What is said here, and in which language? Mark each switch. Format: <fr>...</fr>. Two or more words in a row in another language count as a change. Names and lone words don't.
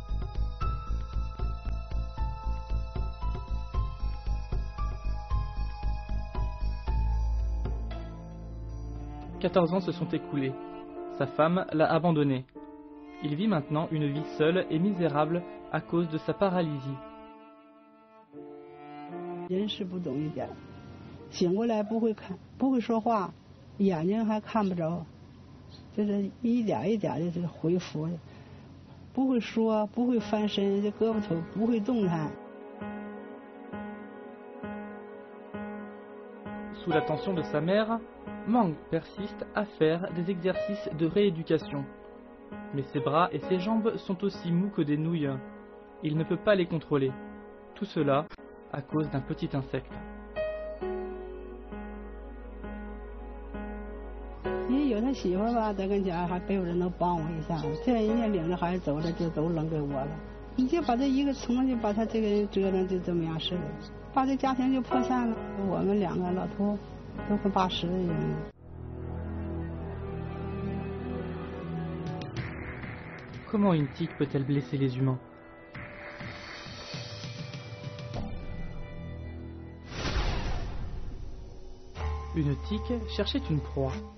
<fr>« 14 ans se sont écoulés. Sa femme l'a abandonné. Il vit maintenant une vie seule et misérable à cause de sa paralysie. »</fr> <zh>人是不懂一点，醒过来不会看，不会说话，眼睛还看不着，就是一点一点的这个恢复，不会说，不会翻身，这胳膊头不会动弹。</zh> <fr>Sous l'attention de sa mère, Mang persiste à faire des exercices de rééducation. Mais ses bras et ses jambes sont aussi mous que des nouilles. Il ne peut pas les contrôler. Tout cela à cause d'un petit insecte.</fr> <zh>你有他媳妇吧，在跟前还没有人能帮我一下，这人家领着孩子走了，就都扔给我了。你就把这一个虫就把他这个人折腾就这么样式的，把这家庭就破散了。我们两个老头都快80了人。</zh> <fr>Comment une tique peut-elle blesser les humains? Une tique cherchait une proie.</fr>